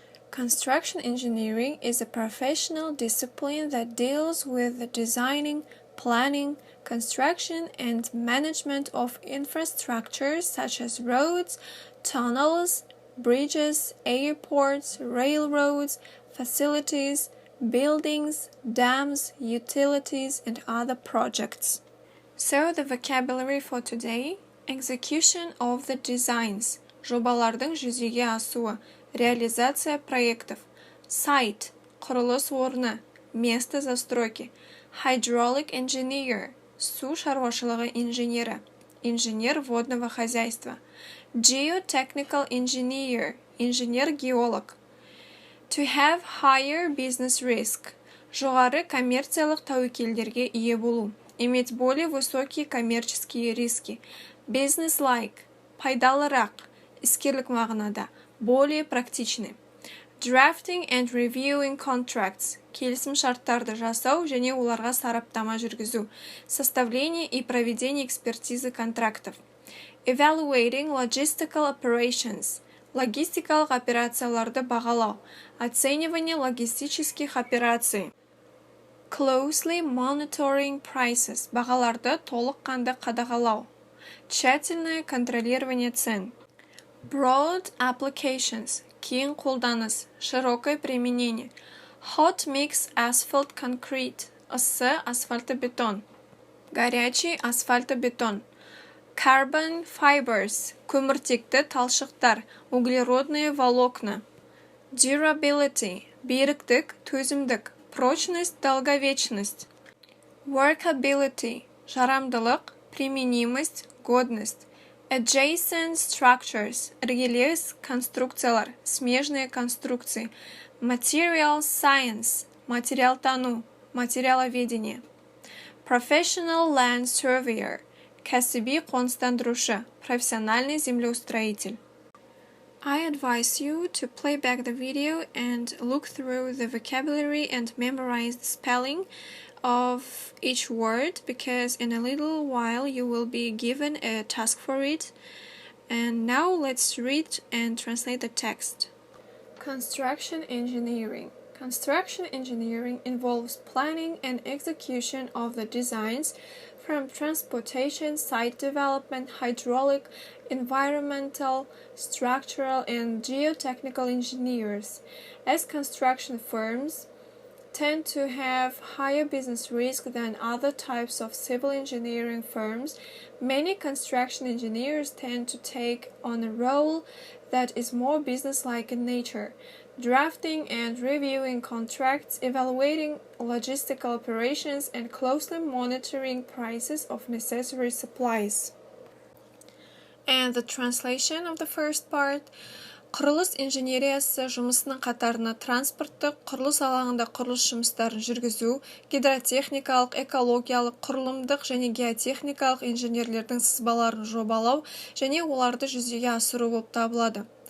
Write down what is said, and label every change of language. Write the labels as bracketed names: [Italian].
[English] Construction engineering is a professional discipline that deals with the designing, planning, construction, and management of infrastructures such as roads, tunnels, bridges, airports, railroads, facilities, buildings, dams, utilities, and other projects. So the vocabulary for today: execution of the designs, [Kazakh] жобалардың жүзеге асуы, [Russian] реализация проектов, [English] site, [Kazakh] құрылыс орны, [Russian] место застройки, [English] hydraulic engineer, [Kazakh] су шаруашылығы инженері, [Russian] инженер водного хозяйства, [English] geotechnical engineer, [Russian] инженер-геолог. [English] To have higher business risk, [Kazakh] жоғары коммерциялық тәуекелдерге ие болу, [Russian] иметь более высокие коммерческие риски, [English] business-like, [Kazakh] пайдалырақ, іскерлік мағынада, [Russian] более практичный. [English] Drafting and reviewing contracts, [Kazakh] келісім шарттарды жасау және оларға сараптама жүргізу, [Russian] составление и проведение экспертизы контрактов. [English] Evaluating logistical operations, [Kazakh] логистикалық операцияларды бағалау, [Russian] оценивание логистических операций. [English] Closely monitoring prices, [Kazakh] бағаларды толыққанды қадағалау. [Russian] Тщательное контролирование цен. [English] Broad applications, [Kazakh] кең қолданыс, [Russian] широкое применение. [English] Hot mix asphalt concrete, [Kazakh] ысы асфальтобетон. [Russian] Горячий асфальтобетон. [English] Carbon fibers, [Kazakh] көміртекті талшықтар, [Russian] углеродные волокна. [English] Durability, [Kazakh] беріктік, төзімдік, [Russian] прочность, долговечность. [English] Workability, [Kazakh] жарамдылық, [Russian] применимость, годность. [English] Adjacent structures, [Kazakh] іргелес конструкциялар, [Russian] смежные конструкции. [English] Material science, [Kazakh] материалтану, [Russian] материаловедение. [English] Professional land surveyor, [Kazakh] кәсіби қоныстандырушы, [Russian] профессиональный землеустроитель. [English] I advise you to play back the video and look through the vocabulary and memorize the spelling of each word, because in a little while you will be given a task for it. And now let's read and translate the text. Construction engineering. Construction engineering involves planning and execution of the designs from transportation, site development, hydraulic, environmental, structural, and geotechnical engineers. As construction firms tend to have higher business risk than other types of civil engineering firms, many construction engineers tend to take on a role that is more business-like in nature, drafting and reviewing contracts, evaluating logistical operations, and closely monitoring prices of necessary supplies. And the translation of the first part: [Kazakh] құрылыс инженериясы жұмысының қатарына транспорттық, құрылыс алаңында құрылыс жұмыстарын жүргізу, гидротехникалық, экологиялық, құрылымдық және геотехникалық инженерлердің сызбаларын жобалау және оларды жүзеге асыру болып табылады.